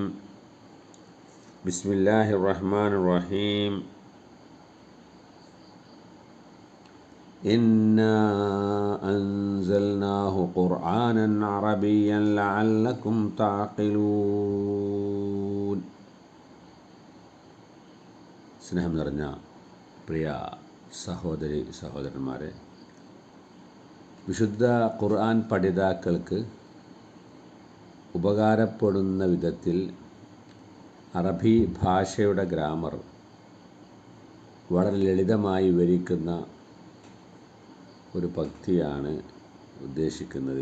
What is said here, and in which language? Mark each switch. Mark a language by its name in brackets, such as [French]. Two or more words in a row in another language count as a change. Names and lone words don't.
[Arabic] بسم الله الرحمن الرحيم. إنا أنزلناه قرآنا عربيا لعلكم تعقلون. [Malayalam] സ്നേഹം നിറഞ്ഞ പ്രിയ സഹോദരി സഹോദരന്മാരെ, വിശുദ്ധ ഖുർആൻ പഠിതാക്കൾക്ക് ഉപകാരപ്പെടുന്ന വിധത്തിൽ അറബി ഭാഷയുടെ ഗ്രാമർ വളരെ ലളിതമായി വിവരിക്കുന്ന ഒരു പങ്ക്തിയാണ് ഉദ്ദേശിക്കുന്നത്.